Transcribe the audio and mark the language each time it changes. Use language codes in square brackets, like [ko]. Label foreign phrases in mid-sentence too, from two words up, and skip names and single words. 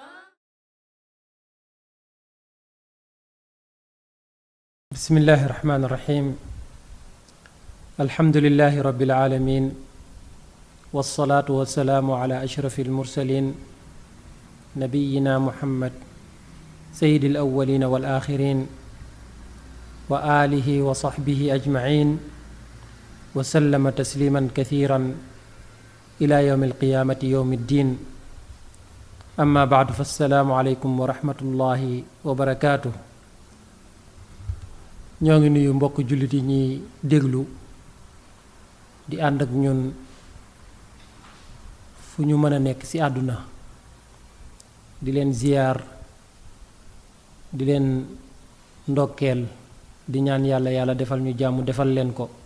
[ar] بسم الله الرحمن الرحيم الحمد لله رب العالمين والصلاة والسلام على أشرف المرسلين نبينا محمد سيد الأولين والآخرين وآله وصحبه أجمعين وسلم تسليما كثيرا إلى يوم القيامة يوم الدين أما بعد فالسلام عليكم ورحمة الله وبركاته. [wo] ñoo ngi nuyu mbokk jullit yi ñuy déglu di ànd ak ñun fu ñu mën a nekk ci àdduna di leen ziyaar di leen ndokkeel di ñaan yàlla defal ñu jàmm defal leen ko